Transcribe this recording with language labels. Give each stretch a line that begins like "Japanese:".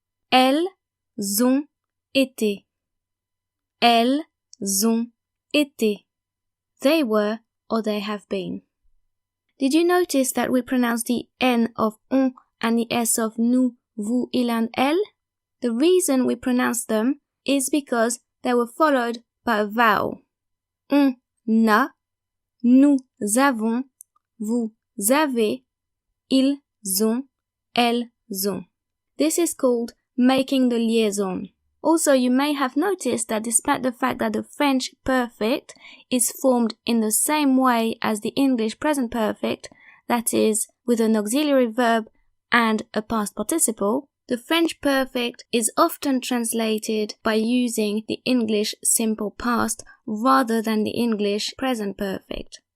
French: Elles ont été. Elles ont été.
English: They were or they have been. Did you notice that we pronounce the N of on and the S of nous, vous, il and elle? The reason we pronounce them is because they were followed by a vowel.
French: On a, nous avons, vous avez, ils ont, elles ont.
English: This is called making the liaison. Also, you may have noticed that despite the fact that the French perfect is formed in the same way as the English present perfect, that is, with an auxiliary verb and a past participle, the French perfect is often translated by using the English simple past rather than the English present perfect.